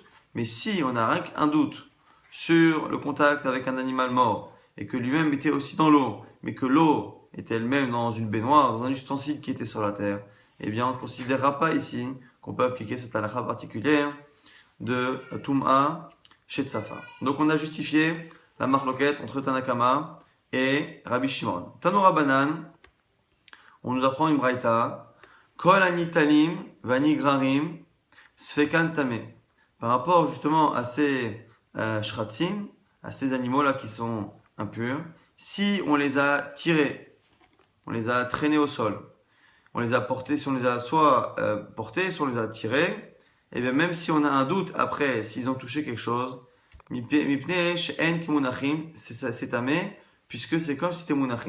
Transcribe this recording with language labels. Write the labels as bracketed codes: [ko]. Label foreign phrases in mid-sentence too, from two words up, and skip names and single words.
[fr] Mais si on a rien qu'un doute sur le contact avec un animal mort, et que lui-même était aussi dans l'eau, mais que l'eau était elle-même dans une baignoire, dans un ustensile qui était sur la terre, eh bien on ne considérera pas ici qu'on peut appliquer cette halakha particulière de Tum'a chez Tsafa. Donc on a justifié la marloquette entre Tanakama et Rabbi Shimon. [arc] תנו רבנן, [fr] on nous apprend une braïta, [he] כל הניטלים והנגררים ספקן טמא. [fr] Par rapport justement à ces shratzim, à ces animaux-là qui sont impurs, si on les a tirés, on les a traînés au sol, on les a portés, si on les a soit portés, soit on les a tirés, et bien même si on a un doute après s'ils ont touché quelque chose, [he] מפני שאין כמונחים, [fr] c'est tamé, puisque c'est comme si c'était munachim.